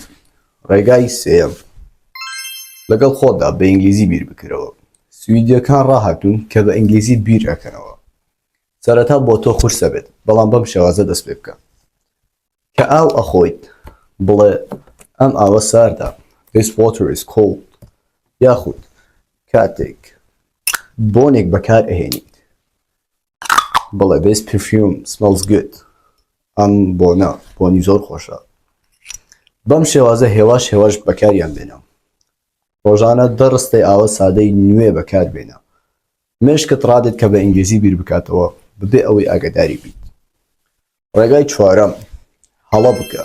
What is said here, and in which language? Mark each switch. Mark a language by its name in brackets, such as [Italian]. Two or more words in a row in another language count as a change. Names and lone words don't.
[Central Kurdish] ڕێگای سێیەم، لەگەڵ خۆتدا بە ئینگلیزی بیر بکرەوە. سویدیەکان ڕاهاتوون کە بە ئینگلیزی بیر ئەکەنەوە. سەرەتا بۆ تۆ خورسە بێت بەڵام بەم شێوازە دەست پێ بکە. کە ئاو ئەخۆیت بڵێ ئەم ئاوە ساردە، [English] this water is cold، [Central Kurdish] یاخود کاتێک بۆنێک بەکار ئەهێنیت بڵێ [English] this perfume smells good، [Central Kurdish] ئەم بۆنی زۆر خۆشە. بەم شێوازە هێواش بەکاریان بێنە. ڕۆژانە 10 ڕستەی ئاوە سادەی نوێ بەکار بێنە. مێشکت ڕادێت کە بە ئینگلیزی بیر بکاتەوە ببێ ئەوەی ئاگاداری بیت. ڕێگای چوارەم، هەڵە بکە.